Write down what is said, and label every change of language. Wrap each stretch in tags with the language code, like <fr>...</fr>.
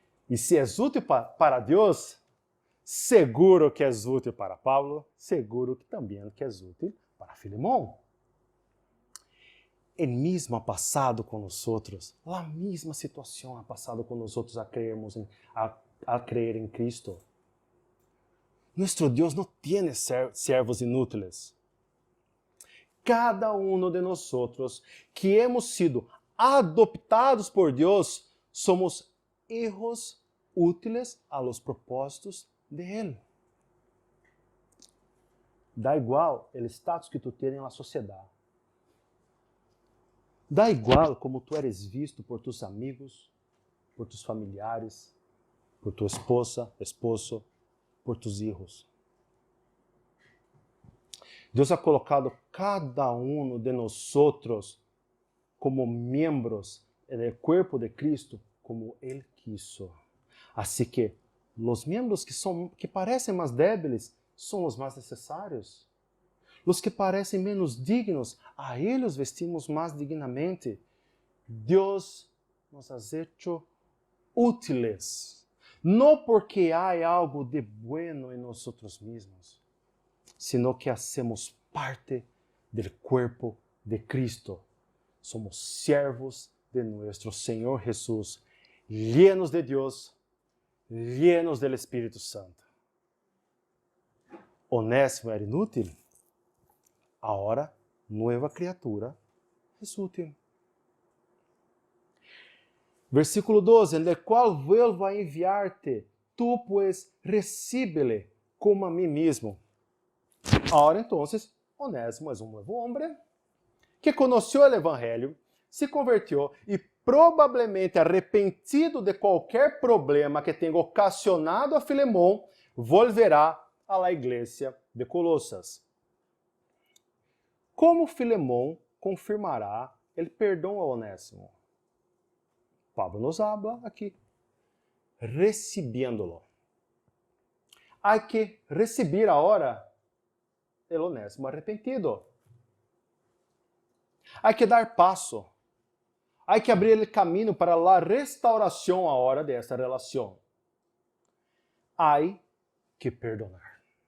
<pt>E se é útil para Deus, seguro que é útil para Pablo, seguro que também que é útil para Filemón. O mesmo ha passado com nós outros, a mesma situação ha passado com nós outros a crer em Cristo. Nosso Deus não tem servos inúteis. Cada um de nós que hemos sido adoptados por Deus, somos hijos úteis a los propósitos de Ele. Dá igual o status que tu tens na sociedade. Dá igual como tu</pt> <es>eres visto por tus amigos, por tus familiares,</es> <pt>por tu esposa, esposo, por tus hijos. Deus ha colocado cada um de nós como membros do corpo de Cristo, como Ele quiso. Assim que os membros que parecem mais débiles são os mais necessários. Os que parecem menos dignos, a eles vestimos mais dignamente. Deus nos</pt> <es>ha hecho útiles,</es> <pt>não porque há algo de bueno em nós mesmos,</pt> <es>sino que hacemos parte</es> <pt>do corpo de Cristo. Somos servos de nosso Senhor Jesus,</pt> <es>llenos de Deus, llenos del Espírito Santo.</es> <pt>Onésimo era inútil. Agora, nova criatura é útil.</pt> <es>Versículo 12, en el qual vuelvo a enviar-te, tú pues recíbele como a mí mismo.</es> <pt>Agora, então, Onésimo é um novo homem que conheceu o Evangelho, se converteu e provavelmente arrependido de qualquer problema que tenha ocasionado a Filemón,</pt> <es>volverá a la</es> <pt>igreja de Colossas. Como Filemón confirmará o perdão a Onésimo?</pt> <es>Pablo nos habla aqui, recibiéndolo.</es> <pt>Há que receber agora o Onésimo arrependido. Há que dar passo. Há que abrir o caminho para a restauração agora dessa relação. Há que perdonar.</pt>